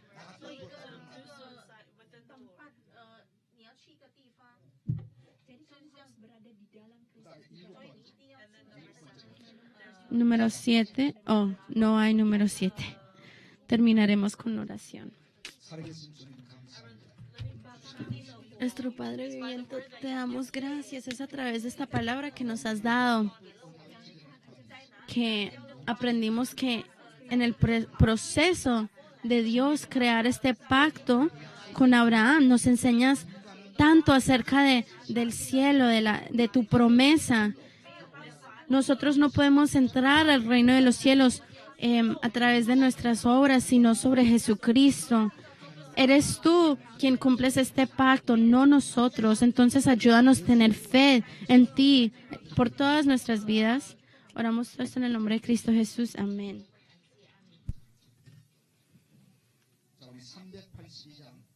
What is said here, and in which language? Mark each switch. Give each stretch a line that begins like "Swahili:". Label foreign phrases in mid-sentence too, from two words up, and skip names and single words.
Spanish: Número 7. Oh, no hay número 7. Terminaremos con oración.
Korean: 살아계신 주님 감사합니다.
Spanish: Nuestro Padre viviente, te damos gracias. Es a través de esta palabra que nos has dado que aprendimos que en el proceso de Dios crear este pacto con Abraham, nos enseñas tanto acerca del cielo, de tu promesa. Nosotros no podemos entrar al reino de los cielos a través de nuestras obras, sino sobre Jesucristo. Eres tú quien cumples este pacto, no nosotros. Entonces ayúdanos a tener fe en ti por todas nuestras vidas. Oramos todo esto en el nombre de Cristo Jesús. Amén.
Korean: 자, 우리 382장